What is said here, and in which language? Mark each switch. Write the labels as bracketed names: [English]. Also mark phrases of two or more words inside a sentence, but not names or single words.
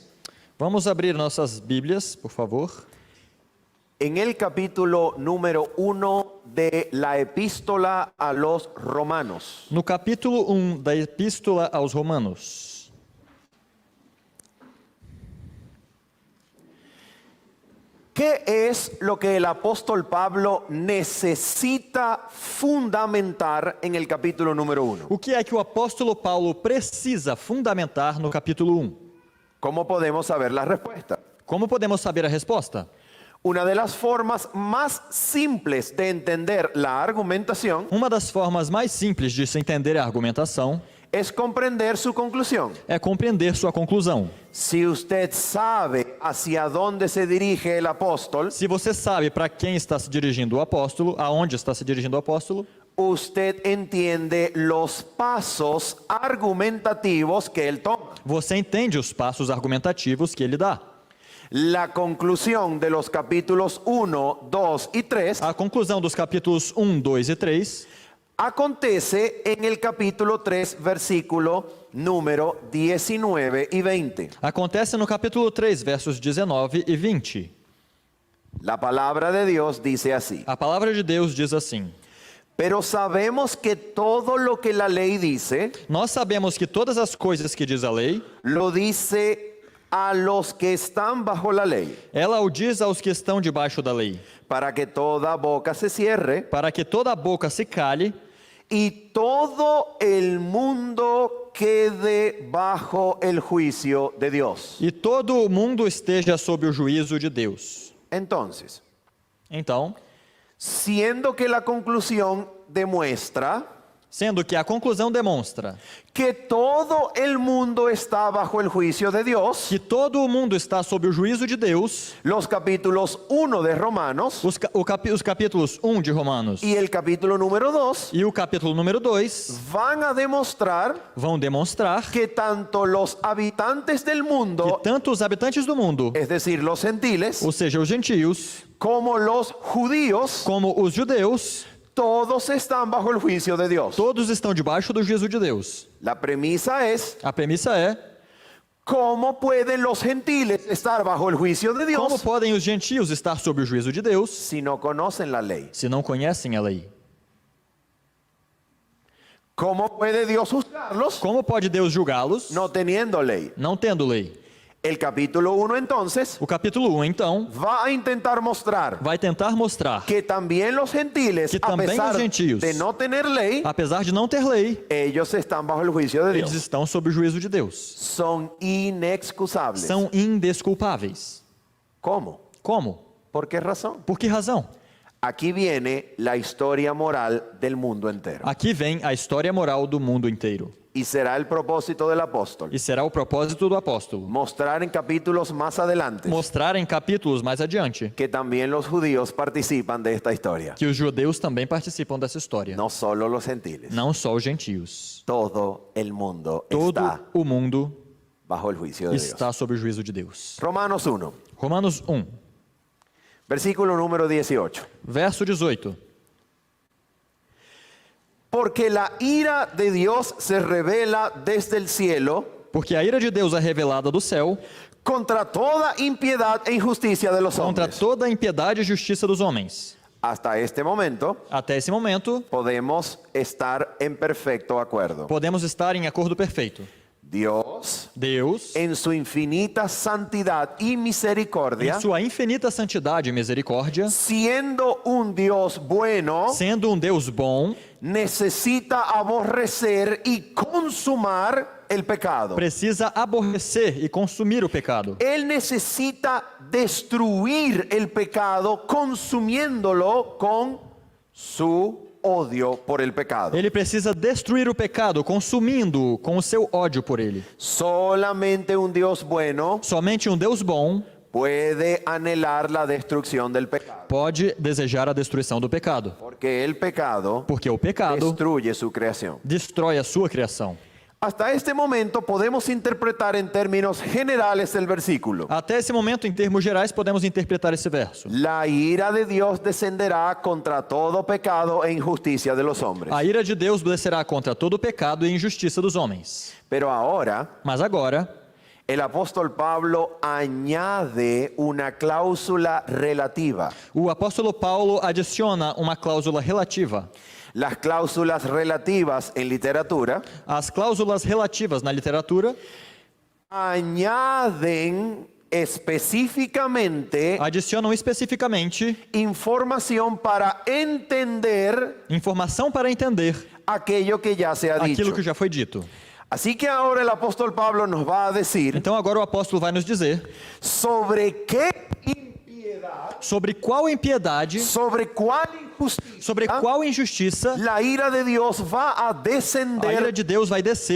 [Portuguese] Vamos abrir nossas Bíblias, por favor, [Spanish] en el capítulo número 1 de la epístola a los Romanos. [Portuguese] no capítulo 1 da Epístola aos Romanos. [Spanish] ¿Qué es lo que el apóstol Pablo necesita fundamentar en el capítulo número 1? [Portuguese] O que é que o apóstolo Paulo precisa fundamentar no capítulo 1? [Spanish] ¿Cómo podemos saber la respuesta? [Portuguese] Como podemos saber a resposta? [Spanish] Una de las formas más simples de entender la argumentación [Portuguese] Uma das formas mais simples de se entender a argumentação [Spanish] es comprender su conclusión. [Portuguese] é compreender sua conclusão. [Spanish] Si usted sabe hacia dónde se dirige el apóstol, [Portuguese] Se você sabe para quem está se dirigindo o apóstolo, aonde está se dirigindo o apóstolo, [Spanish] usted entiende los pasos argumentativos que él toma. [Portuguese] você entende os passos argumentativos que ele dá. [Spanish] La conclusión de los capítulos 1, 2 y 3 [Portuguese] A conclusão dos capítulos 1, 2 e 3 [Spanish] acontece en el capítulo 3, versículo número 19 y 20. [Portuguese] acontece no capítulo 3, versos 19 e 20. [Spanish] La palabra de Dios dice así: [Portuguese] A palavra de Deus diz assim: [Spanish] Pero sabemos que todo lo que la ley dice, [Portuguese] Nós sabemos que todas as coisas que diz a lei, [Spanish] lo dice a los que están bajo la ley, [Portuguese] ela o diz aos que estão debaixo da lei, [Spanish] para que toda boca se cierre [Portuguese] para que toda boca se cale [Spanish] y todo el mundo quede bajo el juicio de Dios. [Portuguese] e todo o mundo esteja sob o juízo de Deus. [Spanish] Entonces, [Portuguese] Então, [Spanish] siendo que la conclusión demuestra [Portuguese] sendo que a conclusão demonstra [Spanish] que todo el mundo está bajo el juicio de Dios, [Portuguese] que todo o mundo está sob o juízo de Deus, [Spanish] los capítulos 1 de Romanos [Portuguese] os capítulos 1 de Romanos [Spanish] y el capítulo número 2 [Portuguese] e o capítulo número 2 [Spanish] van a demostrar [Portuguese] vão demonstrar [Spanish] que tanto los habitantes del [Portuguese] que [Spanish] mundo, [Portuguese] tanto os habitantes do mundo, [Spanish] es decir, los gentiles, [Portuguese] ou seja, os gentios, [Spanish] como los judíos, [Portuguese] como os judeus, [Spanish] todos están bajo el juicio de Dios. [Portuguese] todos estão debaixo do juízo de Deus. [Spanish] La premisa es, [Portuguese] A premissa é: [Spanish] ¿cómo pueden los gentiles estar bajo el juicio de [Portuguese] como [Spanish] Dios [Portuguese] podem os gentios estar sob o juízo de Deus [Spanish] si no conocen la ley? [Portuguese] se não conhecem a lei? [Spanish] ¿Cómo puede Dios juzgarlos [Portuguese] Como pode Deus julgá-los [Spanish] no teniendo ley? [Portuguese] não tendo lei? [Spanish] El capítulo 1 entonces [Portuguese] O capítulo 1, então, [Spanish] va a intentar mostrar [Portuguese] vai tentar mostrar [Spanish] que también los gentiles, [Portuguese] Que a também pesar os gentios, [Spanish] de no tener ley, [Portuguese] apesar de não ter lei, [Spanish] ellos están bajo el juicio de [Portuguese] eles [Spanish] Dios. [Portuguese] estão sob o juízo de Deus. [Spanish] Son inexcusables. [Portuguese] São indesculpáveis. [Spanish] ¿Cómo? [Portuguese] Como? [Spanish] ¿Por qué razón? [Portuguese] Por que razão? [Spanish] Aquí viene la historia moral del mundo entero. [Portuguese] Aqui vem a história moral do mundo inteiro. [Spanish] Y será el propósito del apóstol [Portuguese] E será o propósito do apóstolo [Spanish] mostrar en capítulos más adelante [Portuguese] mostrar em capítulos mais adiante [Spanish] que también los judíos participan de esta historia. [Portuguese] que os judeus também participam dessa história. [Spanish] No solo los gentiles. [Portuguese] Não só os gentios. [Spanish] Todo el mundo [Portuguese] Todo está o mundo [Spanish] bajo el juicio de Dios. [Portuguese] está sob o juízo de Deus. [Spanish] Romanos 1, [Portuguese] Romanos 1, [Spanish] versículo número 18. [Portuguese] verso 18. [Spanish] Porque la ira de Dios se revela desde el cielo [Portuguese] Porque a ira de Deus é revelada do céu [Spanish] contra toda impiedad e injusticia de los [Portuguese] contra [Spanish] hombres. [Portuguese] toda a impiedade e justiça dos homens. [Spanish] Hasta este momento [Portuguese] Até esse momento, [Spanish] podemos estar en perfecto acuerdo. [Portuguese] podemos estar em acordo perfeito. [Spanish] Dios, [Portuguese] Deus, [Spanish] en su infinita santidad y misericordia, [Portuguese] em sua infinita santidade e misericórdia, [Spanish] siendo un Dios bueno, [Portuguese] sendo um Deus bom, [Spanish] necesita aborrecer y consumar el pecado. [Portuguese] precisa aborrecer e consumir o pecado. [Spanish] Él necesita destruir el pecado consumiéndolo con su odio por el pecado. [Portuguese] Ele precisa destruir o pecado, consumindo-o com o seu ódio por ele. [Spanish] Solamente un Dios bueno [Portuguese] Somente um Deus bom [Spanish] puede anhelar la destrucción del pecado, [Portuguese] pode desejar a destruição do pecado, [Spanish] porque el pecado [Portuguese] porque o pecado [Spanish] destruye su creación. [Portuguese] destrói a sua criação. [Spanish] Hasta este momento podemos interpretar en términos generales el versículo. [Portuguese] Até esse momento, em termos gerais, podemos interpretar esse verso. [Spanish] La ira de Dios descenderá contra todo pecado e injusticia de los hombres. [Portuguese] A ira de Deus descerá contra todo o pecado e injustiça dos homens. [Spanish] Pero ahora, [Portuguese] Mas agora, [Spanish] el apóstol Pablo añade una cláusula relativa. [Portuguese] o apóstolo Paulo adiciona uma cláusula relativa. [Spanish] Las cláusulas relativas en literatura [Portuguese] As cláusulas relativas na literatura [Spanish] añaden específicamente [Portuguese] adicionam especificamente [Spanish] información para entender [Portuguese] informação para entender [Spanish] aquello que ya se ha dicho. [Portuguese] aquilo que já foi dito. [Spanish] Así que ahora el apóstol Pablo nos va a decir [Portuguese] Então agora o apóstolo vai nos dizer [Spanish] sobre qué impiedad, [Portuguese] sobre qual impiedade, [Spanish] sobre cuál injusticia [Portuguese] sobre qual injustiça [Spanish] la ira de Dios va a [Portuguese] a ira [Spanish] descender [Portuguese] de Deus vai descer